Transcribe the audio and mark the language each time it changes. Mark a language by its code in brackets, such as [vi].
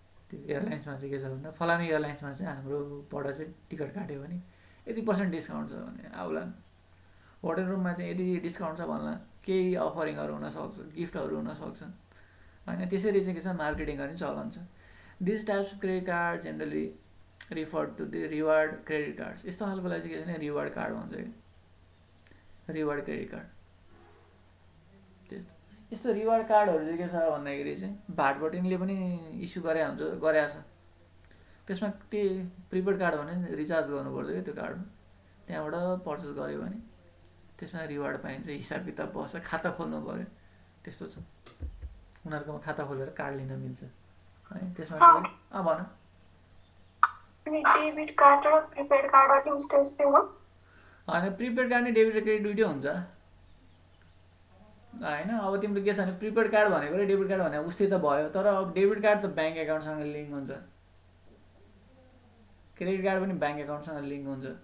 [ne] त्यो एयरलाइन्समा चाहिँ के छ भन्दा फलानु एयरलाइन्समा चाहिँ हाम्रोबाट चाहिँ टिकट काट्यो भने यति % डिस्काउन्ट छ भने आउला। होटल रुममा चाहिँ यदि डिस्काउन्ट छ भन्ला, केही अफरिङहरू हुनसक्छ, गिफ्टहरू हुनसक्छ होइन। त्यसरी चाहिँ के छ मार्केटिङ गर्ने चलन छ। [en] This types of credit card generally refer to the reward credit cards. [ne] यस्तो खालकोलाई चाहिँ के छ भने रिवार्ड कार्ड भन्छ कि, रिवार्ड क्रेडिट कार्ड। त्यस्तो यस्तो रिवार्ड कार्डहरू चाहिँ के छ भन्दाखेरि चाहिँ भाटबटिङले पनि इस्यु गरेको छ। त्यसमा त्यो प्रिपेड कार्ड भने रिचार्ज गर्नुपर्छ कि त्यो कार्डमा, त्यहाँबाट पर्चेस गऱ्यो भने त्यसमा रिवार्ड पाइन्छ, हिसाब किताब बस्छ, खाता खोल्नु पऱ्यो, त्यस्तो छ। उनीहरूकोमा खाता खोलेर कार्ड लिन मिल्छ है। त्यसमा भन। डेबिट कार्ड र प्रिपेड कार्ड अलि उस्तै हो होइन, प्रिपेड कार्ड नि डेबिट र क्रेडिट दुइटै हुन्छ होइन। अब तिम्रो के छ भने प्रिपेड कार्ड भनेको र डेबिट कार्ड भनेको उस्तै त भयो, तर अब डेबिट कार्ड त ब्याङ्क एकाउन्टसँग लिङ्क हुन्छ, क्रेडिट कार्ड पनि ब्याङ्क एकाउन्टसँग लिङ्क हुन्छ।